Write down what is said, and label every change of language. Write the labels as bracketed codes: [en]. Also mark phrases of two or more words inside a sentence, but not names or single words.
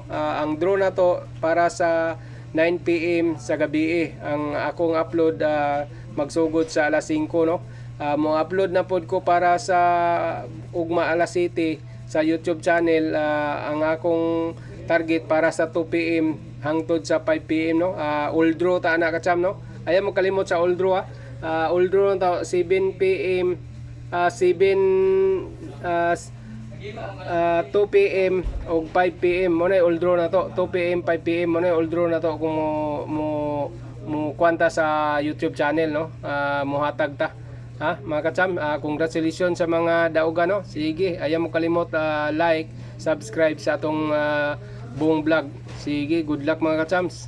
[ceb] Ang draw na to para sa 9 PM sa gabi ang akong upload magsugod sa alas 5 no. Mo upload na pod ko para sa ugma alas 7 sa YouTube channel. Ang akong target para sa 2 PM hangtod sa 5 PM no. [en] All draw [ceb] ta na kacham no. Ayaw mo kalimot sa all draw all draw ta 7 PM 2 PM o 5 PM mo na all draw na to. 2 PM 5 PM mo na all draw na to kung mo kwanta sa YouTube channel no. Muhatag ta ha mga kacham. Congratulations sa mga daogan no. Sige, ayaw mo kalimot like, subscribe sa atong Bong Vlog. Sige, [en] good luck [ceb] mga kachams.